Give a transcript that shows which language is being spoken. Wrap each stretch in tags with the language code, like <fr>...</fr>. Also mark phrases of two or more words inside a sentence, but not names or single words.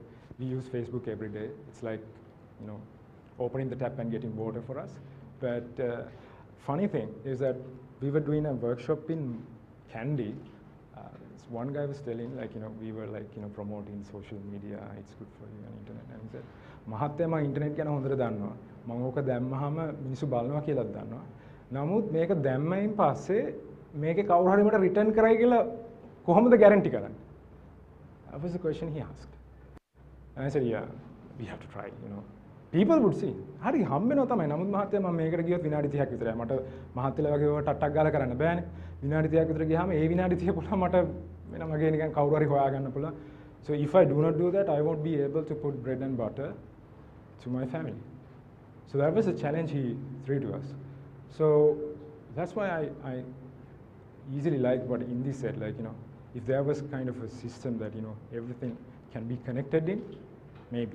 <en>We use Facebook every day. It's like, opening the tap and getting water for us. But funny thing is that we were doing a workshop in Kandy. One guy was telling, like, we were like, promoting social media, it's good for you, and internet. And he said,</en> <si>"මහත්තයා මම internet ගැන හොඳට දන්නවා. මම ඕක දැම්මහම මිනිස්සු බලනවා කියලාත් දන්නවා. නමුත් මේක දැම්මයින් පස්සේ මේකේ කවුරු හරි මට රිටර්න් කරයි කියලා කොහොමද ගැරන්ටි කරන්නේ?"</si> <en>That was the question he asked. And I said, yeah, we have to try, People would see.</en> <si>හරි හම්බෙනවා තමයි. නමුත් මහත්තයා මම මේකට ගියොත් විනාඩි 30ක් විතරයි. මට මහත්තයලා වගේ ඔය ටට්ටක් ගාලා කරන්න බෑනේ. විනාඩි 30ක් විතර ගියාම ඒ විනාඩි 30 පුළුවන් මට වෙන මගේ නිකන් කවුරු හරි හොයාගන්න පුළුවන්.</si> <en>So if I do not do that, I won't be able to put bread and butter to my family. So that was a challenge he threw to us. So that's why I easily like what Indi said, like, if there was kind of a system that, everything can be connected in, maybe.</en>